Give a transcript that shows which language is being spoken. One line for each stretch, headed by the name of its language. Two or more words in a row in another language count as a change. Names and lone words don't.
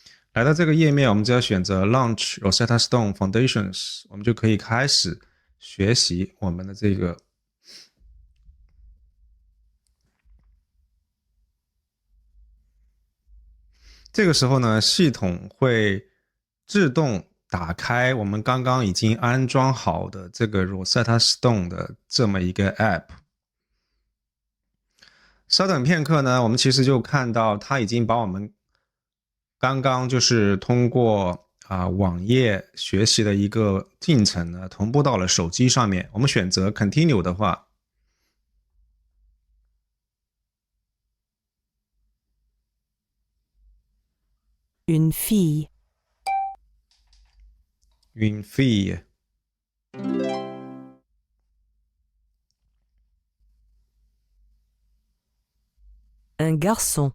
Chinese: 来到这个页面，我们只要选择 Launch Rosetta Stone Foundations，我们就可以开始学习我们的这个时候呢，系统会自动打开我们刚刚已经安装好的这个 Rosetta Stone 的这么一个 App。稍等片刻呢，我们其实就看到它已经把我们刚刚就是通过网页学习的一个进程呢，同步到了手机上面。我们选择 Continue 的话，
French: Une fille. Une fille. Un garçon.